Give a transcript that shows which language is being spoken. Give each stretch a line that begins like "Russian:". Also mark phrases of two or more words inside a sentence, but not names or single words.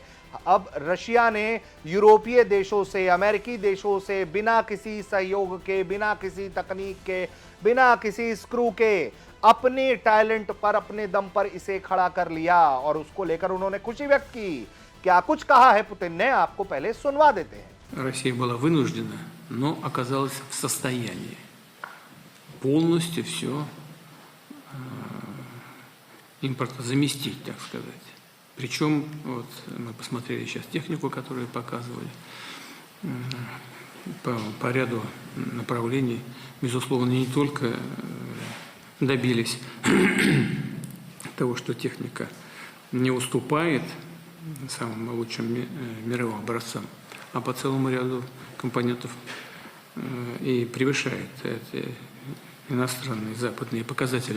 Hindi: अब रशिया ने यूरोपीय देशों से, अमेरिकी देशों से बिना किसी सहयोग के, बिना किसी तकनीक के, बिना किसी स्क्रू के अपने टैलेंट पर, अपने दम पर इसे खड़ा कर लिया, और उसको लेकर उन्होंने खुशी व्यक्त की। क्या कुछ कहा है पुतिन ने, आपको पहले सुनवा देते हैं।
Russian: Россия была вынуждена, но оказалась в состоянии полностью все импортозаместить, так сказать. Причем, вот мы посмотрели сейчас технику, которую показывали, по ряду направлений, безусловно, не только добились того, что техника не уступает самым лучшим мировым образцам, а по целому ряду компонентов и превышает эти иностранные западные показатели.